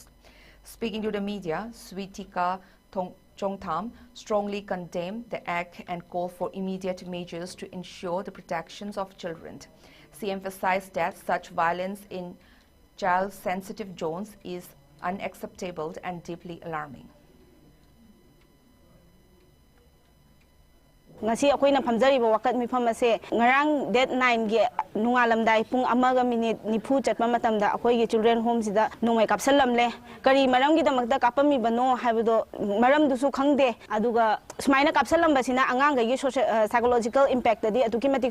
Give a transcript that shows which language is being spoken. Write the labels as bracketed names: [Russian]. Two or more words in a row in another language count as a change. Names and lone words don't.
[English] Speaking to the media, Switika Chongtham strongly condemned the act and called for immediate measures to ensure the protections of children. She emphasized that such violence in child-sensitive zones is unacceptable and deeply alarming. [Manipuri] ngasi akoina phamjariba wakat mifam ase ngarang date 9 ge nungalamdai pung amaga minute nifu chatma matamda akoi ge [English] children home [Manipuri] sida nungai kapsalamle kari maram gi damakta kapami bano haibodo maram dusu khangde aduga smaina kapsalamba sina angang ge [English] psychological impact [Manipuri] di atuki matik